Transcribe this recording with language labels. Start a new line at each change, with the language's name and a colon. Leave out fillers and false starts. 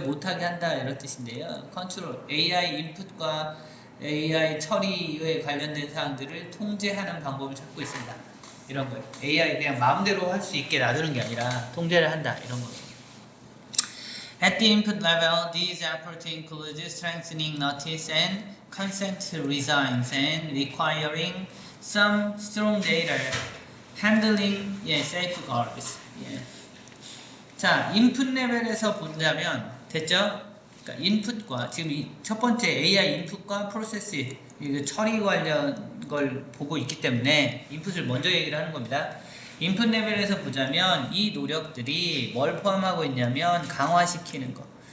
Korean: 못하게 한다 이런 뜻인데요. 컨트롤, AI 인풋과 AI 처리에 관련된 사항들을 통제하는 방법을 찾고 있습니다. 이런 거예요. AI 그냥 마음대로 할 수 있게 놔두는 게 아니라 통제를 한다 이런 거예요.
English: At the input level, these efforts include strengthening notice and consent regimes and requiring some strong data handling safeguards.
Korean: 자, 인풋 레벨에서 본다면 됐죠? 그러니까 인풋과 지금 첫 번째 AI 인풋과 프로세스 처리 관련 걸 보고 있기 때문에 인풋을 먼저 얘기를 하는 겁니다. 인풋 레벨에서 보자면 이 노력들이 뭘 포함하고 있냐면 강화시키는 거.